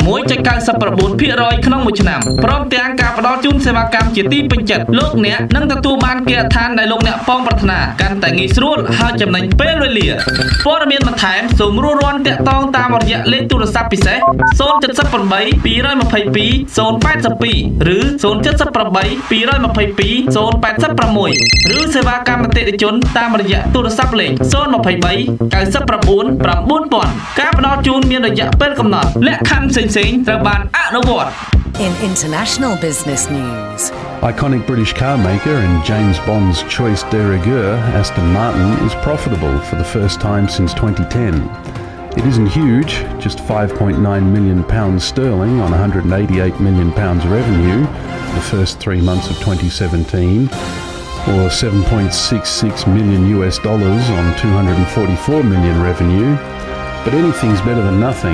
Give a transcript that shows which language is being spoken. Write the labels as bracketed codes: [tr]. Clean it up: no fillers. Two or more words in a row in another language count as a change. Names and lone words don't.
[km] 6.99% ក្នុងមួយឆ្នាំព្រមទាំងការផ្ដល់ជូនសេវាកម្មជាទីពេញចិត្តលោកអ្នកនឹងទទួលបានគេអាឋានដែលលោកអ្នកប៉ងប្រាថ្នាកាន់តែងាយស្រួលហើយចំណេញពេលវេលាព័ត៌មានបន្ថែមសូមរួចរាន់តាក់ទងតាមរយៈលេខទូរស័ព្ទពិសេស 078 222 082 ឬ 078 222 086 ឬសេវាកម្មអតិថិជនតាមរយៈទូរស័ព្ទលេខ 023 99 9000 ការផ្ដល់ជូនមានរយៈពេលកំណត់លក្ខខណ្ឌផ្សេងៗត្រូវបានអនុវត្ត [en] In international business news. Iconic British car maker and James Bond's choice de rigueur, Aston Martin, is profitable for the first time since 2010. It isn't huge, just £5.9 million sterling on £188 million revenue for the first 3 months of 2017, or $7.66 million on $244 million revenue, but anything's better than nothing.